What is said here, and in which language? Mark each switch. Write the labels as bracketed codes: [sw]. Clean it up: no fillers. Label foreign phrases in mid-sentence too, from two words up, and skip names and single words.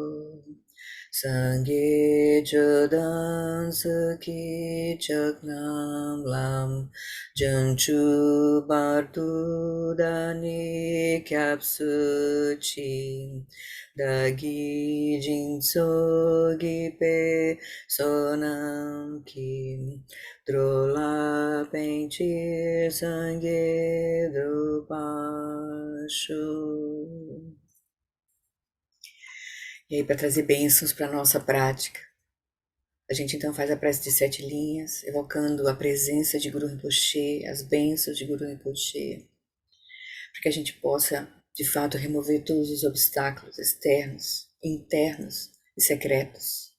[bo] སངས་རྒྱས་ཆོས་དང་ཚོགས་ཀྱི་མཆོག་རྣམས་ལ། བྱང་ཆུབ་བར་དུ་བདག་ནི་སྐྱབས་སུ་མཆི། བདག་གིས་སྦྱིན་སོགས་བགྱིས་པའི་བསོད་ནམས་ཀྱིས། འགྲོ་ལ་ཕན་ཕྱིར་སངས་རྒྱས་འགྲུབ་པར་ཤོག. [pt] E aí, para trazer bênçãos para a nossa prática, a gente então faz a prece de 7 linhas, evocando a presença de Guru Rinpoche, as bênçãos de Guru Rinpoche, para que a gente possa, de fato, remover todos os obstáculos externos, internos e secretos.